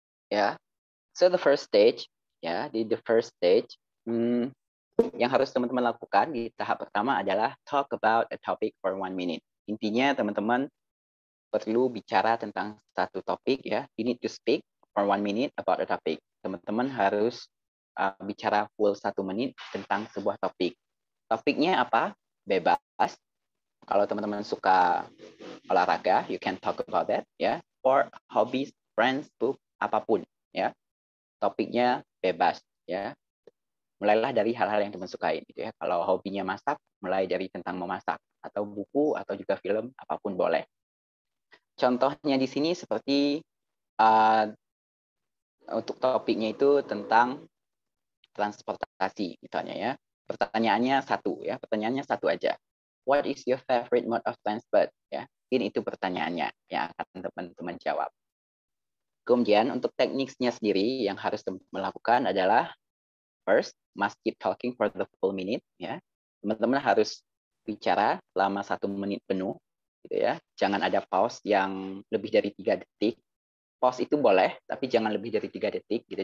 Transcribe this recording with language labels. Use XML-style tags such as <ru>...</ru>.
<en>Ya, so the first stage, ya, di the first stage, yang harus teman-teman lakukan di tahap pertama adalah talk about a topic for 1 minute.</en> <id>Intinya teman-teman perlu bicara tentang satu topik ya.</id> <en>You need to speak for 1 minute about a topic.</en> <id>Teman-teman harus bicara full 1 menit tentang sebuah topik. Topiknya apa? Bebas. Kalau teman-teman suka olahraga, you can talk about that ya. Or hobbies, friends, book, apapun ya. Topiknya bebas ya. Mulailah dari hal-hal yang teman sukai gitu ya. Kalau hobinya masak, mulai dari tentang memasak, atau buku, atau juga film, apapun boleh. Contohnya di sini seperti untuk topiknya itu tentang transportasi misalnya ya. Pertanyaannya satu aja.</id> <en>What is your favorite mode of transport?</en> <id>Ya, ini itu pertanyaannya yang akan teman-teman jawab. Kemudian untuk tekniknya sendiri yang harus teman-teman lakukan adalah first,</id> <en>must keep talking for the full minute, ya.</en> <id>Teman-teman harus bicara selama 1 menit penuh, gitu ya. Jangan ada pause yang lebih dari 3 detik. Pause itu boleh, tapi jangan lebih dari 3 detik, gitu.</id>